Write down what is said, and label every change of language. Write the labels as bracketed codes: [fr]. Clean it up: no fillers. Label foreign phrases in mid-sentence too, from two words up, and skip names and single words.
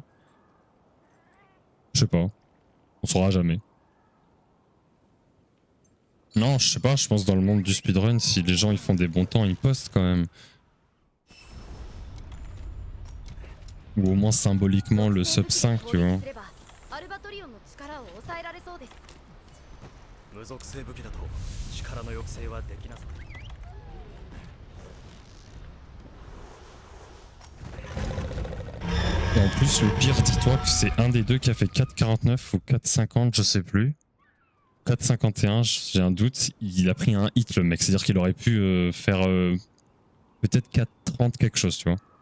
[fr] Je sais pas. On saura jamais. Non, je sais pas, je pense dans le monde du speedrun, si les gens ils font des bons temps, ils postent quand même. Ou au moins symboliquement le sub 5, tu vois. [ja] アルバトリオンの力を抑えられそうです。無属性武器だと力の抑制はできなさそう。 [fr] Et en plus, le pire, dis-toi que c'est un des deux qui a fait 4,49 ou 4,50, je sais plus. 4,51, j'ai un doute. Il a pris un hit, le mec. C'est-à-dire qu'il aurait pu faire peut-être 4,30 quelque chose, tu vois.